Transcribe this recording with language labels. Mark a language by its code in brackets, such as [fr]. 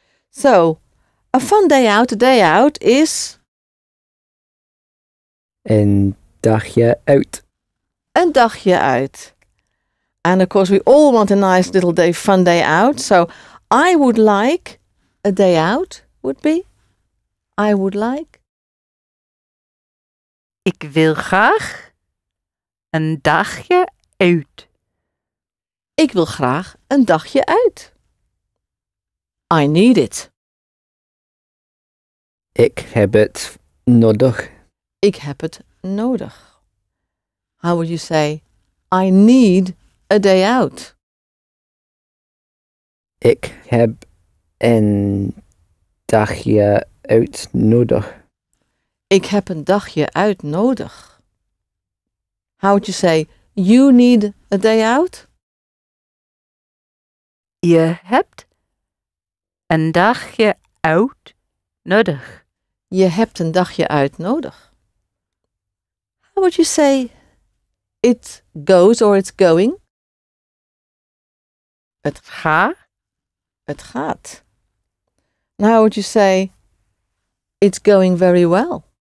[en] So, a fun day out, a day out is? [nl] Een dagje uit. Een dagje uit. [en] And of course we all want a nice little day, fun day out. So, I would like a day out would be? I would like? [nl] Ik wil graag een dagje uit. Ik wil graag een dagje uit. [en] I need it. [nl] Ik heb het nodig. Ik heb het nodig. [en] How would you say, I need a day out? [nl] Ik heb een dagje uit nodig. Ik heb een dagje uit nodig. [en] How would you say, you need a day out? [nl] Je hebt een dagje uit nodig. je hebt een dagje uit nodig. [en] How would you say it goes or it's going? [nl] Het gaat. [en] And how would you say it's going very well?